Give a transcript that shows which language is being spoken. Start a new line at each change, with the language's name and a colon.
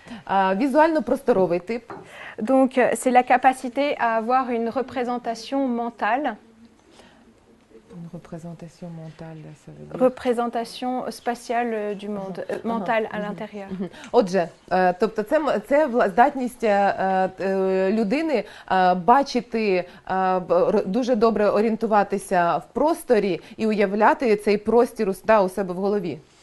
Ukrainian: Візуально-просторовий тип.
French: Donc, c'est la capacité à avoir une représentation mentale Une représentation mentale, ça veut dire. Représentation spatiale du monde, mentale à l'intérieur.
Ukrainian: Отже, тобто це здатність людини бачити, дуже добре орієнтуватися в просторі і уявляти цей простір у себе в голові.